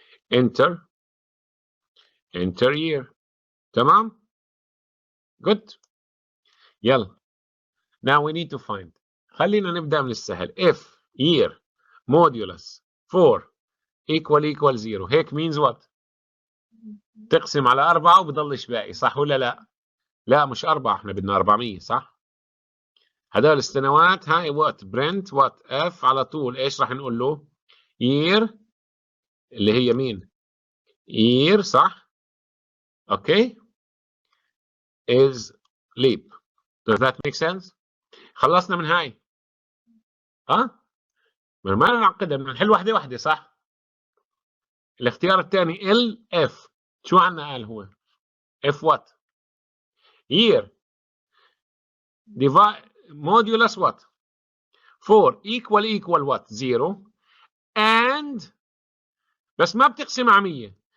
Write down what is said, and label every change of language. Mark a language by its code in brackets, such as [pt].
[en] Enter year. [ar] تمام? [en] Good. [ar] يلا. [en] Now we need to find. [ar] خلينا نبدأ من السهل. [en] If year modulus 4 equal 0. [ar] هيك [en] means what? [ar] تقسم على 4 وبضلش باقي، صح ولا لا؟ لا مش 4، احنا بدنا 400، صح؟ هدول السنوات هاي [en] what print what if [ar] على طول ايش راح نقول له؟ year اللي هي مين؟ year، صح؟ اوكي؟ [en] is leap. Does that make sense؟ [ar] خلصنا من هاي. ها؟ ما نعقدها، بنحل واحدة واحدة، صح؟ الاختيار الثاني ال اف، شو عنا قال هو؟ اف وات؟ [en] year divide modulus what؟ [ar] 4 [en] equal what؟ [ar] 0 and بس ما بتقسم على 100.